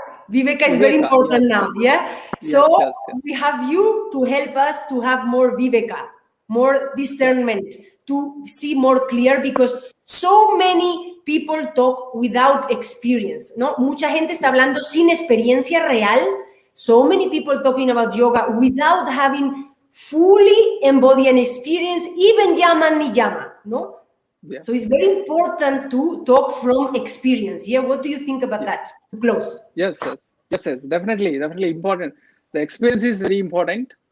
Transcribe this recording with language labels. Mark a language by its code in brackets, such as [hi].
[en] Viveka is very important now, yeah? So we have you to help us to have more Viveka, more discernment, to see more clear, because so many people talk without experience, [es] ¿no? Mucha gente está hablando sin experiencia real. [en] So many people talking about yoga without having fully embodied an experience, even yama ni yama, [es] ¿no? [en] Yeah. So it's very important to talk from experience. Yeah, what do you think about that? To close. Yes, definitely important. The experience is very important.